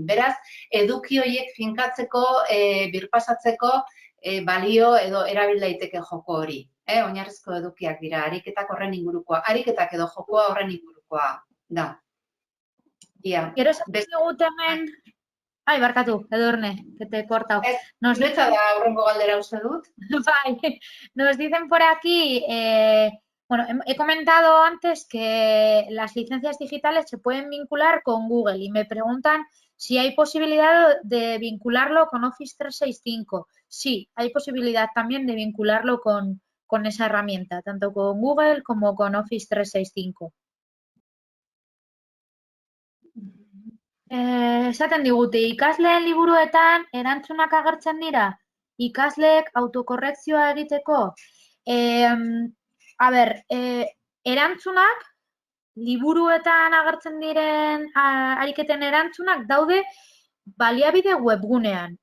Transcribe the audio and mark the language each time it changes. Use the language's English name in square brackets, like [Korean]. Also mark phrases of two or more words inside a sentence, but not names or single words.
[Basque] Beraz, eduki horiek finkatzeko, birpasatzeko balio edo erabil daiteke joko hori. Oinarrizko edukiak dira, ariketak horren ingurukoa. Ariketak edo jokoa horren ingurukoa da. Gero esaten dugut hemen... Ai, barkatu, Edurne, [Spanish] que te he cortado. [Basque] Zuretza da aurrengo galdera uste dut. Bai, [Spanish] nos dicen por aquí, bueno, he comentado antes que las licencias digitales se pueden vincular con Google y me preguntan si hay posibilidad de vincularlo con Office 365. Sí, hay posibilidad también de vincularlo con esa herramienta, tanto con Google como con Office 365. [Basque] Esaten digute, ikasleen liburuetan erantzunak agertzen dira, ikasleek autokorrekzioa egiteko. Erantzunak, liburuetan agertzen diren ariketen erantzunak daude baliabide webgunean.